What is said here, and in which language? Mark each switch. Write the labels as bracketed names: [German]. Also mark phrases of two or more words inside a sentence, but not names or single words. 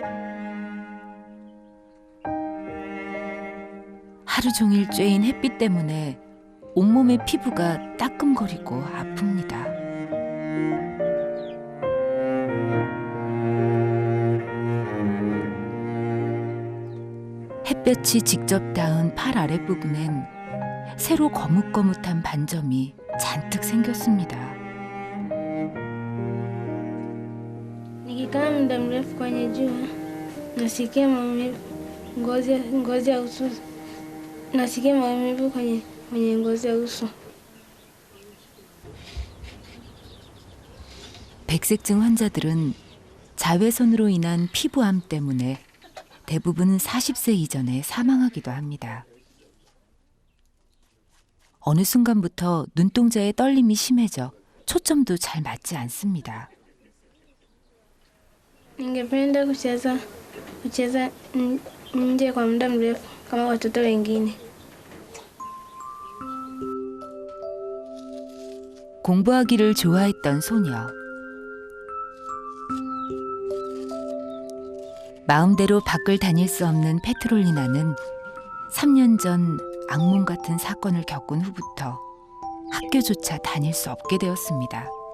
[Korean] 하루 종일 쬐인 햇빛 때문에 온몸의 피부가 따끔거리고 아픕니다. 햇볕이 직접 닿은 팔 아랫부분엔 새로 거뭇거뭇한 반점이 잔뜩 생겼습니다. [Swahili] Nikikaa muda mrefu kwenye jua, nasikia maumivu ngozi ya uso, nasikia maumivu kwenye ngozi ya uso. [Korean] 백색증 환자들은 자외선으로 인한 피부암 때문에 대부분 40세 이전에 사망하기도 합니다. 어느 순간부터 눈동자의 떨림이 심해져 초점도 잘 맞지 않습니다. [Swahili] Ningependa kucheza nje kwa muda mrefu kama watoto wengine. [Korean] 공부하기를 좋아했던 소녀. 마음대로 밖을 다닐 수 없는 페트롤리나는 3년 전 악몽 같은 사건을 겪은 후부터 학교조차 다닐 수 없게 되었습니다.